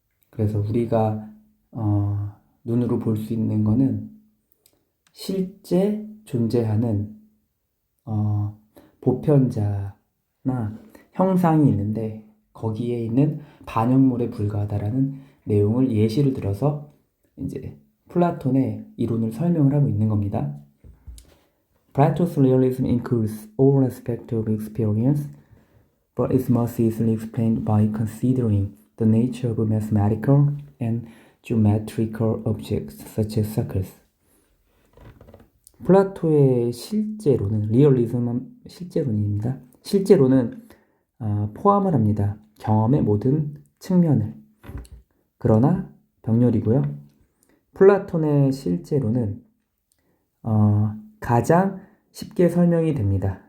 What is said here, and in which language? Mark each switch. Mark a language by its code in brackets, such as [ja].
[ko] 그래서 우리가 눈으로 볼 수 있는 거는 실제 존재하는 보편자나 형상이 있는데 거기에 있는 반영물에 불과하다라는 내용을 예시를 들어서 이제 플라톤의 이론을 설명을 하고 있는 겁니다. [en] Plato's realism includes all aspects of experience, but is most easily explained by considering the nature of mathematical and geometrical objects such as circles. [ko] 플라토의 실제론은 실제론입니다. 실제론은 포함을 합니다. 경험의 모든 측면을. 그러나 병렬이고요. 플라톤의 실제론은 가장 쉽게 설명이 됩니다.